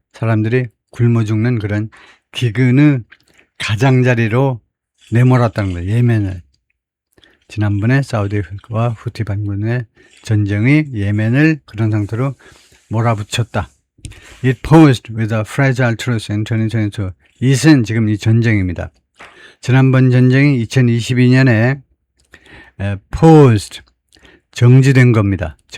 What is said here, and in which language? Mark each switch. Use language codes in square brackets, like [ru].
[ko] 사람들이 굶어 죽는 그런 기근의 가장자리로 내몰았다는 거예요. 예멘을. 지난번에 사우디와 후티 반군의 전쟁이 예멘을 그런 상태로 몰아붙였다. [en] It posed with a fragile truce in 2022. [ko] it은 지금 이 전쟁입니다. 지난번 전쟁이 2022년에 posed, 정지된 겁니다.